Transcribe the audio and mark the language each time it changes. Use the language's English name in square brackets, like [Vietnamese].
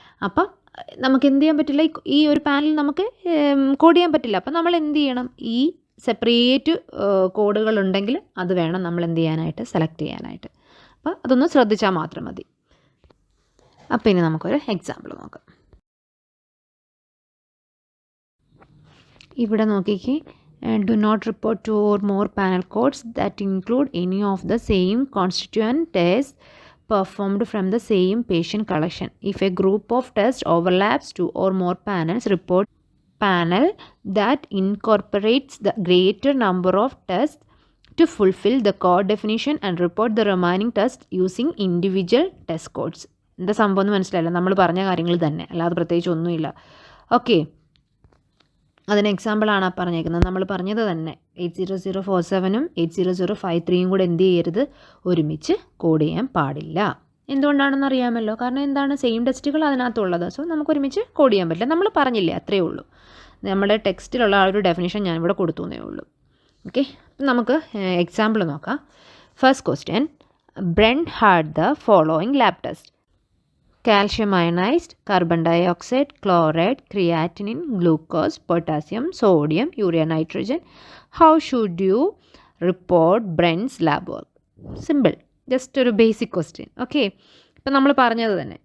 [Malayalam] അപ്പം നമുക്ക് എന്ത് ചെയ്യാൻ പറ്റില്ല, ഈ ഒരു പാനൽ നമുക്ക് കോഡ് ചെയ്യാൻ പറ്റില്ല. അപ്പം നമ്മൾ എന്ത് ചെയ്യണം? ഈ സെപ്പറേറ്റ് കോഡുകൾ ഉണ്ടെങ്കിൽ അത് വേണം നമ്മൾ എന്ത് ചെയ്യാനായിട്ട്? സെലക്ട് ചെയ്യാനായിട്ട്. അപ്പോൾ അതൊന്ന് ശ്രദ്ധിച്ചാൽ മാത്രം മതി. അപ്പോൾ ഇനി നമുക്കൊരു എക്സാമ്പിൾ നോക്കാം. ഇവിടെ നോക്കിക്കേ, [English] Do not report 2 or more panel codes that include any of the same constituent tests performed from the same patient collection. If a group of tests overlaps 2 or more panels, report panel that incorporates the greater number of tests to fulfill the code definition and report the remaining tests using individual test codes. [Malayalam] എന്താ സംഭവം എന്ന് മനസ്സിലായില്ല? നമ്മൾ പറഞ്ഞ കാര്യങ്ങൾ തന്നെ, അല്ലാതെ പ്രത്യേകിച്ച് ഒന്നുമില്ല. ഓക്കെ. അതിന് എക്സാമ്പിളാണ് ആ പറഞ്ഞേക്കുന്നത്. നമ്മൾ പറഞ്ഞത് തന്നെ 80047ഉം 80053യും കൂടെ എന്ത് ചെയ്യരുത്, ഒരുമിച്ച് കോഡ് ചെയ്യാൻ പാടില്ല. എന്തുകൊണ്ടാണെന്ന് അറിയാമല്ലോ. കാരണം എന്താണ്, സെയിം ടെക്സ്റ്റുകൾ അതിനകത്തുള്ളത്. സോ നമുക്ക് ഒരുമിച്ച് കോഡ് ചെയ്യാൻ പറ്റില്ല. നമ്മൾ പറഞ്ഞില്ലേ, അത്രയേ ഉള്ളൂ. നമ്മുടെ ടെക്സ്റ്റിലുള്ള ആ ഒരു ഡെഫിനിഷൻ ഞാനിവിടെ കൊടുത്തു എന്നേ ഉള്ളൂ. ഓക്കെ, നമുക്ക് എക്സാമ്പിൾ നോക്കാം. [English] First question, Brent had the following lab test: calcium ionized, carbon dioxide, chloride, creatinine, glucose, potassium, sodium, urea, nitrogen. How should you report Brent's lab work? Simple, just [Malayalam] ഒരു basic question. Okay, ഇപ്പം നമ്മൾ പറഞ്ഞത് തന്നെ.